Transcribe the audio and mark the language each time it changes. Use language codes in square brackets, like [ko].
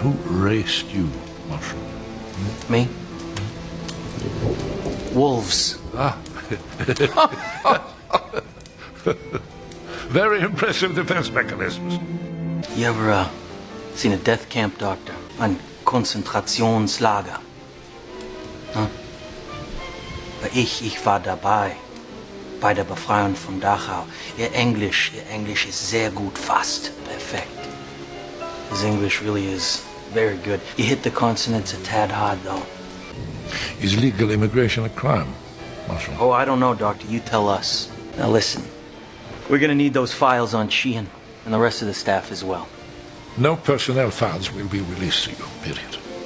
[en] who raised you, Marshal? Me? Wolves. Ah. Very impressive defense mechanisms. You ever seen a death camp, Doctor? [de] Ein Konzentrationslager. Huh? Ich war dabei. Bei der Befreiung von Dachau. Ihr Englisch ist sehr gut, fast perfekt. [en] His English really is very good. You hit the consonants a tad hard, though. Is legal immigration a crime, Marshal? Oh, I don't know, Doctor. You tell us. Now listen. We're gonna need those files on Sheehan and the rest of the staff as well. No personnel files will be released to you, period.